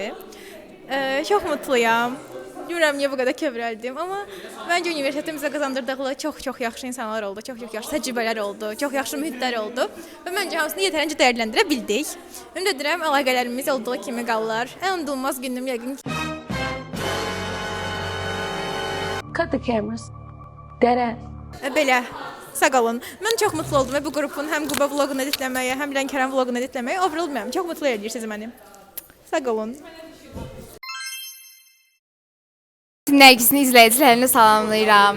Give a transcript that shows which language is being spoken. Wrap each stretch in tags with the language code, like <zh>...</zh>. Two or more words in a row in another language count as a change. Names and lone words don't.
<tr>Çox mutluyam.</tr> <az>Bilmirəm niyə bu qədər kövrəldim, amma məncə universitetin bizə qazandırdığı çox yaxşı insanlar oldu, çox yaxşı təcrübələr oldu, çox yaxşı mühitlər oldu və məncə hamısını yetərincə dəyərləndirə bildik. Ümid edirəm əlaqələrimiz olduğu kimi qalır. Ən unudulmaz günüm yəqin ki.</az> <en>Cut the cameras.</en> <az>Dərə. Belə. Sağ olun. Mən çox mutlu oldum və bu qrupun həm Quba vloqunu editləməyə, həm Lənkəran vloqunu editləməyə overall mənim çox mutlu edirsiniz məni. Sağ olun. Nərgizin izləyicilərini salamlayıram.</az>